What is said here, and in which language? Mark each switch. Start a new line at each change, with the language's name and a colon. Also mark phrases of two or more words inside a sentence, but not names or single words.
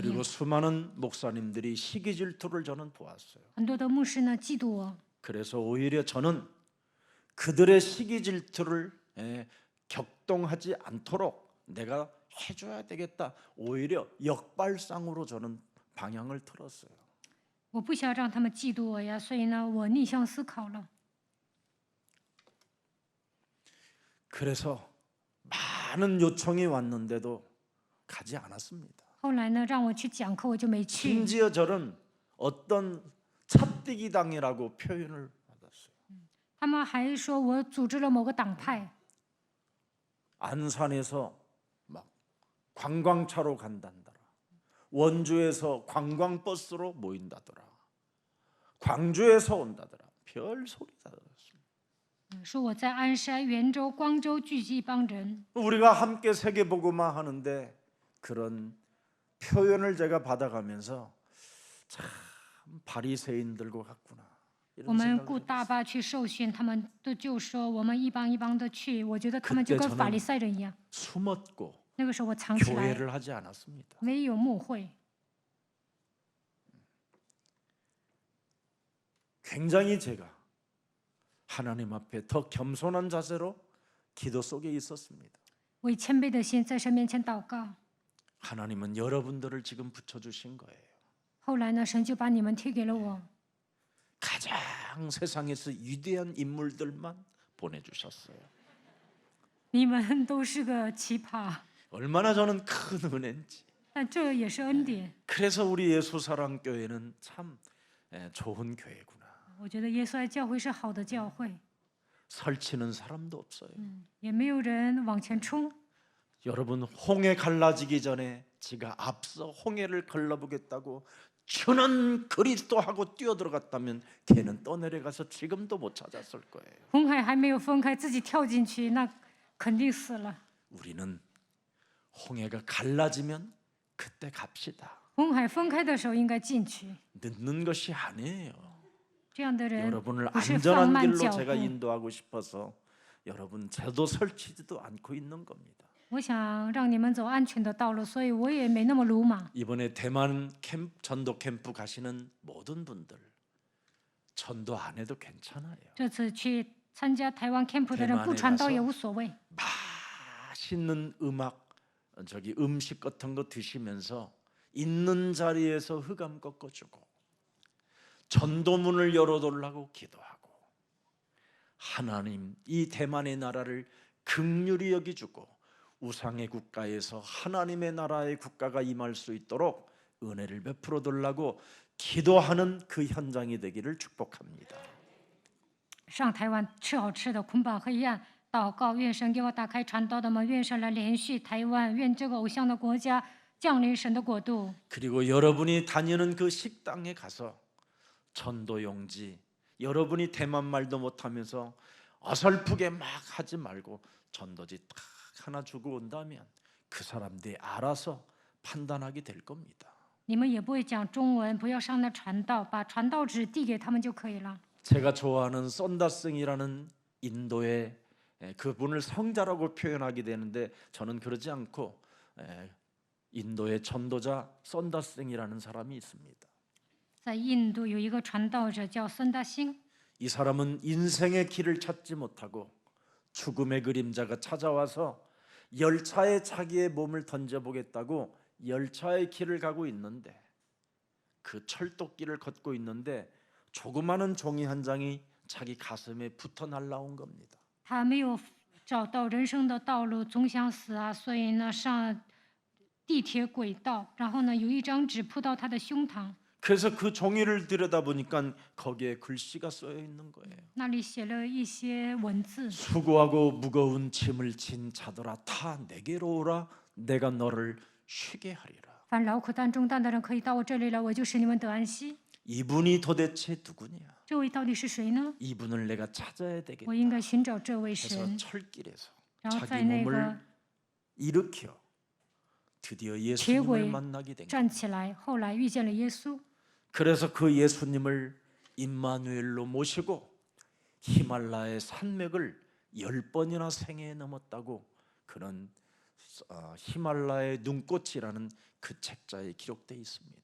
Korean: 그리고
Chinese: 应。
Korean: 수많은 목사님들이 시기 질투를 저는 보았어요.
Chinese: 很多的牧师呢嫉妒我，
Korean: 그래서 오히려 저는 그들의 시기 질투를 격동하지 않도록 내가 해줘야 되겠다. 오히려 역발상으로 저는 방향을 틀었어요.
Chinese: 我不想让他们嫉妒我呀，所以呢，我逆向思考了。
Korean: 그래서 많은 요청이 왔는데도 가지 않았습니다.
Chinese: 后来呢，让我去讲课，我就没去。
Korean: 심지어 저는 어떤 찻뛰기 당이라고 표현을 받았어요.
Chinese: 他们还说我组织了某个党派，
Korean: 안산에서 막 관광차로 간단더라. 원주에서 관광버스로 모인다더라. 광주에서 온다더라. 별 소리 다 들었습니다.
Chinese: 说我在鞍山、元州、光州聚集一帮人。
Korean: 우리가 함께 세계복음화 하는데 그런 표현을 제가 받아가면서 참 바리새인들과 같구나.
Chinese: 我
Korean: 이런
Chinese: 们
Korean: 생각을
Chinese: 雇
Korean: 했어요.
Chinese: 大巴去受训，他们都就说我们一帮一帮的去，我觉得他们就
Korean: 그때
Chinese: 跟
Korean: 저는
Chinese: 法利赛人一样。
Korean: 숨었고
Chinese: 那个时候我藏起来，
Korean: 교회를 하지 않았습니다.
Chinese: 没有牧会。
Korean: 굉장히 제가 하나님 앞에 더 겸손한 자세로 기도 속에 있었습니다.
Chinese: 我以谦卑的心在神面前祷告。
Korean: 하나님은 여러분들을 지금 붙여주신 거예요.
Chinese: 后来呢，神就把你们贴给了我，
Korean: 가장 세상에서 위대한 인물들만 보내주셨어요.
Chinese: 你们都是个奇葩，
Korean: 얼마나 저는 큰 은혜인지.
Chinese: 但这也是恩典。
Korean: 그래서 우리 예수사랑교회는 참 좋은 교회구나.
Chinese: 我觉得耶稣爱教会是好的教会，
Korean: 설치는 사람도 없어요.
Chinese: 也没有人往前冲。
Korean: 여러분 홍해 갈라지기 전에 지가 앞서 홍해를 걸러보겠다고 주는 그리스도하고 뛰어들어갔다면 걔는 떠내려가서 지금도 못 찾았을 거예요.
Chinese: 红海还没有分开，自己跳进去，那肯定死了。
Korean: 우리는 홍해가 갈라지면 그때 갑시다.
Chinese: 红海分开的时候应该进去。
Korean: 늦는 것이 아니에요.
Chinese: 这样的人
Korean: 여러분을
Chinese: 不是放
Korean: 안전한
Chinese: 慢
Korean: 길로
Chinese: 脚
Korean: 제가
Chinese: 步。
Korean: 인도하고 싶어서 여러분 제도 설치지도 않고 있는 겁니다.
Chinese: 我想让你们走安全的道路，所以我也没那么鲁莽。
Korean: 이번에 대만 전도 캠프 가시는 모든 분들 전도 안 해도 괜찮아요.
Chinese: 这次去参加台湾 camp 的人不传道也无所谓。
Korean: 맛있는 음식 같은 거 드시면서 있는 자리에서 흑암 꺾어주고 전도문을 열어달라고 기도하고 하나님 이 대만의 나라를 긍휼히 여기주고 우상의 국가에서 하나님의 나라의 국가가 임할 수 있도록 은혜를 베풀어 달라고 기도하는 그 현장이 되기를 축복합니다.
Chinese: 上台湾吃好吃的，捆绑黑暗，祷告，愿神给我打开传道的门，愿神来连续台湾，愿这个偶像的国家降临神的国度。
Korean: 그리고 여러분이 다니는 그 식당에 가서 전도용지, 여러분이 대만 말도 못하면서 어설프게 막 하지 말고 전도지 딱 하나 주고 온다면 그 사람들이 알아서 판단하게 될 겁니다.
Chinese: 你们也不会讲中文，不要上那传道，把传道纸递给他们就可以了。
Korean: 제가 좋아하는 썬다승이라는 인도의 그분을 성자라고 표현하게 되는데 저는 그러지 않고 인도의 전도자 썬다승이라는 사람이 있습니다.
Chinese: 在印度有一个传道者叫孙大兴，
Korean: 이 사람은 인생의 길을 찾지 못하고 죽음의 그림자가 찾아와서 열차에 자기의 몸을 던져보겠다고 열차의 길을 가고 있는데 그 철도길을 걷고 있는데 조그마한 종이 한 장이 자기 가슴에 붙어 날라온 겁니다.
Chinese: 他没有找到人生的道路，总想死啊，所以呢上地铁轨道，然后呢有一张纸扑到他的胸膛，
Korean: 그래서 그 종이를 들여다보니까 거기에 글씨가 쓰여 있는 거예요.
Chinese: 那里写了一些文字。
Korean: 수고하고 무거운 짐을 진 자들아 다 내게로 오라 내가 너를 쉬게 하리라.
Chinese: 凡劳苦担重担的人可以到我这里来，我就使你们得安息。
Korean: 이분이 도대체 누구냐?
Chinese: 这位到底是谁呢？
Korean: 이분을 내가 찾아야 되겠다.
Chinese: 我应该寻找这位
Korean: 해서
Chinese: 神。
Korean: 철길에서
Chinese: 然后
Korean: 자기
Chinese: 在那
Korean: 몸을
Chinese: 个
Korean: 일으켜 드디어
Chinese: 铁
Korean: 예수님을
Chinese: 轨
Korean: 만나게 된 거예요.
Chinese: 站起来，后来遇见了耶稣。
Korean: 그래서 그 예수님을 임마누엘로 모시고 히말라야의 산맥을 10번이나 생애에 넘었다고 그런 히말라야의 눈꽃이라는 그 책자에 기록되어 있습니다.